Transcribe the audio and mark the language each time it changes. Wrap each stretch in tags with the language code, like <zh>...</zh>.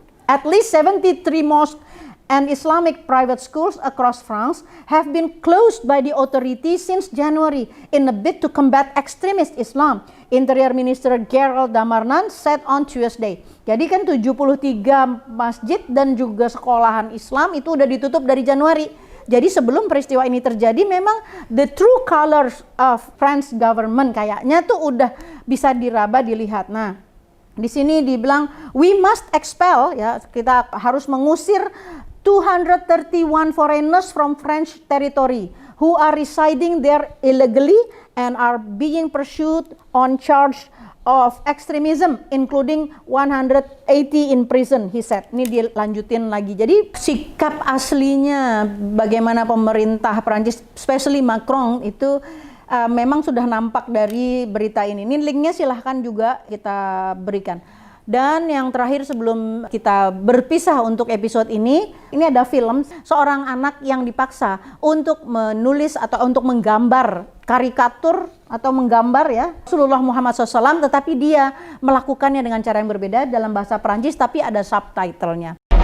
<en>At least 73 mosques and Islamic private schools across France have been closed by the authorities since January in a bid to combat extremist Islam, Interior Minister Gérald Darmanin said on Tuesday.</en> <id>Jadi kan 73 masjid dan juga sekolahan Islam itu udah ditutup dari Januari. Jadi sebelum peristiwa ini terjadi memang</id> <en>the true colors of French government</en> <id>kayaknya tuh udah bisa diraba, dilihat. Nah, di sini dibilang</id> <en>we must expel</en> <id>ya, kita harus mengusir</id> <en>231 foreigners from French territory who are residing there illegally and are being pursued on charge of extremism, including 180 in prison, he said.</en> <id>Ini dilanjutin lagi. Jadi sikap aslinya bagaimana pemerintah Perancis, especially Macron itu memang sudah nampak dari berita ini. Ini linknya silahkan juga kita berikan. Dan yang terakhir sebelum kita berpisah untuk episode ini ada film seorang anak yang dipaksa untuk menulis atau untuk menggambar karikatur atau menggambar ya Rasulullah Muhammad SAW, tetapi dia melakukannya dengan cara yang berbeda dalam bahasa Perancis, tapi ada subtitlenya.</id>